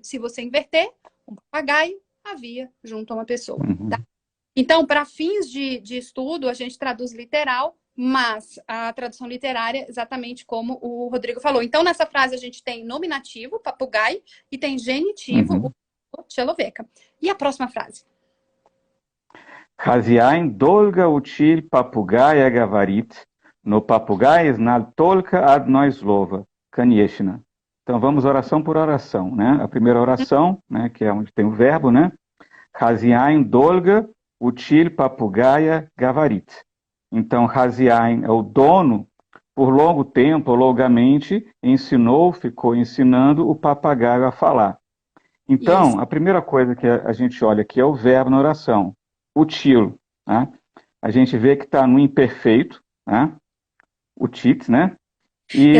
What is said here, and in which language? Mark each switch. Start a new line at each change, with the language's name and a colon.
Portuguese: Se você inverter, um papagaio havia junto a uma pessoa. Tá? Então, para fins de estudo, a gente traduz literal, mas a tradução literária, exatamente como o Rodrigo falou. Então, nessa frase, a gente tem nominativo, papagaio, e tem genitivo, o
Russian: человека.
Portuguese: E a próxima frase?
Russian: Хозяин долго учил попугая говорить, но попугай знал только одно слово: конечно. Então, vamos oração por oração, né? A primeira oração, né, que é onde tem o verbo, né? Хозяин долго учил попугая говорить.
Portuguese: Então, хозяин é o dono por longo tempo, ou longamente, ensinou, ficou ensinando o papagaio a falar. Isso. Então, a primeira coisa que a gente olha aqui é o verbo na oração, util, né? A gente vê que está no imperfeito, né? Utit, né? E a